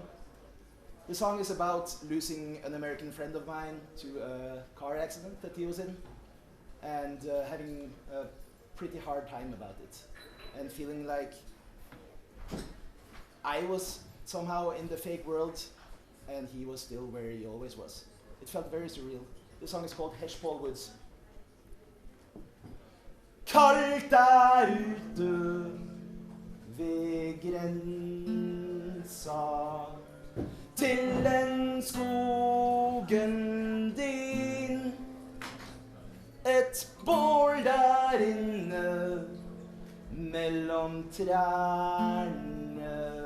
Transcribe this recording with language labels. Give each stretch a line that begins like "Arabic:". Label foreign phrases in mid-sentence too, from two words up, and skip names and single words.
English: The song is about losing an American friend of mine to a car accident that he was in, and having a pretty hard time about it, and feeling like I was somehow in the fake world and he was still where he always was. It felt very surreal. The song is called Heshpol Woods.
Norwegian: Kaldt ute ved grensa til den skogen din. Et bål der inne mellom trærne.